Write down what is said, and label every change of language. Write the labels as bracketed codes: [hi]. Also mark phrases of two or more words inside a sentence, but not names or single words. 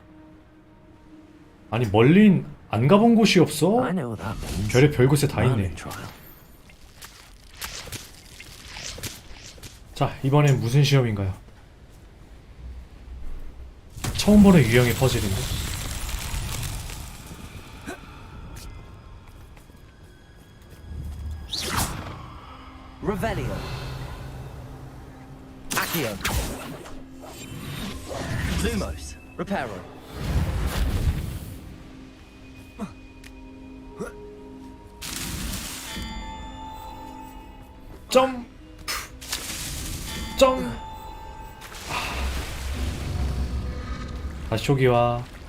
[ko] 아니, 멀린 안 가본 곳이 없어? 별의 별곳에 다 있네. 자, 이번엔 무슨 시험인가요? 처음 보는 유형의 퍼즐인데. [la] Revelio. Accio. Lumos. Reparo. [ko] 점. 다시 초기화.